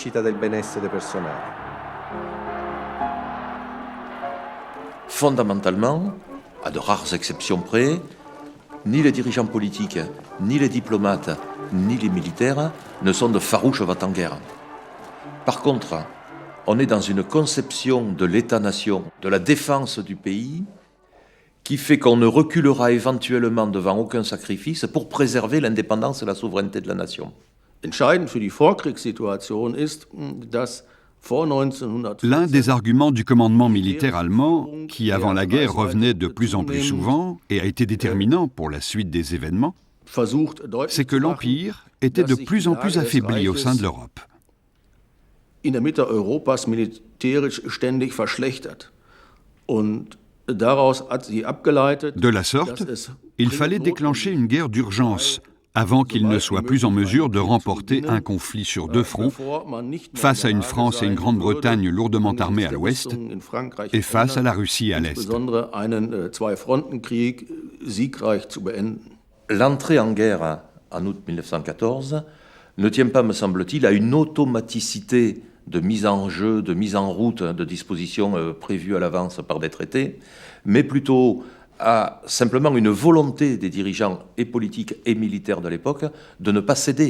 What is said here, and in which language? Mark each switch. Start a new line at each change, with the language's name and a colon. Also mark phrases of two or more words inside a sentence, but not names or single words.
French: Fondamentalement, à de rares exceptions près, ni les dirigeants politiques, ni les diplomates, ni les militaires ne sont de farouches va-t-en-guerre. Par contre, on est dans une conception de l'État-nation, de la défense du pays, qui fait qu'on ne reculera éventuellement devant aucun sacrifice pour préserver l'indépendance et la souveraineté de la nation.
German: Entscheidend für die Vorkriegssituation ist, dass
French: l'un des arguments du commandement militaire allemand, qui avant la guerre revenait de plus en plus souvent et a été déterminant pour la suite des événements, c'est que l'Empire était de plus en plus affaibli au sein de l'Europe.
German: In der Mitte Europas militärisch ständig verschlechtert. Und daraus hat sie abgeleitet,
French: de la sorte, il fallait déclencher une guerre d'urgence avant qu'il ne soit plus en mesure de remporter un conflit sur deux fronts, face à une France et une Grande-Bretagne lourdement armées à l'ouest, et face à la Russie à l'est. L'entrée en guerre en août 1914 ne tient pas, me semble-t-il, à une automaticité de mise en jeu, de mise en route de dispositions prévues à l'avance par des traités, mais plutôt à simplement une volonté des dirigeants et politiques et militaires de l'époque de ne pas céder.